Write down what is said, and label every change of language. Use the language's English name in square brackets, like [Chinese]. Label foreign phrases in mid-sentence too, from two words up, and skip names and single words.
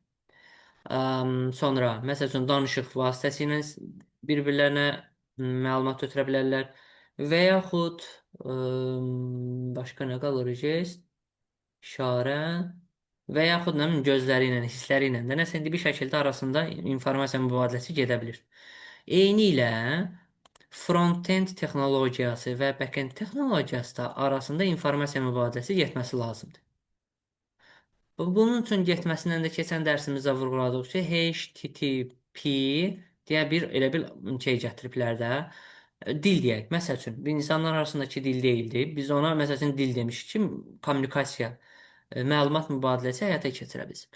[Azerbaijani] Sonra, məsəl üçün, danışıq vasitəsilə bir-birlərinə məlumat ötürə bilərlər. Və yaxud başqa nə qalır? Jest, işarə və yaxud nə bilim, gözləri ilə, hissləri ilə də nəsə bir şəkildə arasında informasiya mübadiləsi gedə bilir. Eyni ilə front-end texnologiyası və back-end texnologiyası da arasında informasiya mübadiləsi getməsi lazımdır. Bunun üçün getməsindən də keçən dərsimizdə vurğuladıq ki, HTTP deyə bir elə bir şey gətiriblər də. Dil deyək. Məsəl üçün, insanlar arasındakı dil deyildi. Biz ona məsəl üçün dil demişik ki, kommunikasiya, məlumat mübadiləsi həyata keçirə bilsin.